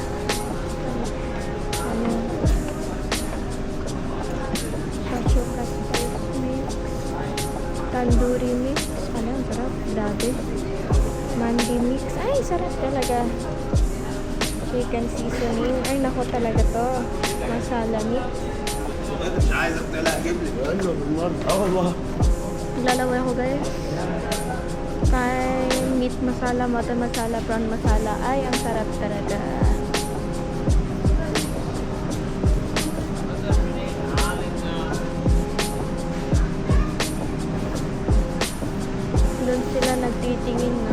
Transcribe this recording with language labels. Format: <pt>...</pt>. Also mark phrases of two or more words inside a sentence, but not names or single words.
<en>Ano? Shakshuka spice mix. Tandoori mix.</en> <tl>Ano, ang sarap. Dati.</tl> <en>Mandi mix.</en> <tl>Ay, sarap talaga.</tl> <en>Chicken seasoning.</en> <tl>Ay, nako talaga to.</tl> <en>Masala mix.</en> <ar>مش عايزك تقلق جيب لي بقول له بالمره والله</ar> <tl>Naglalaway ako guys.</tl> <en>Kay meat masala, mutton masala, prawn masala.</en> <tl>Ay, ang sarap talaga. Doon sila nagtitingin na.</tl>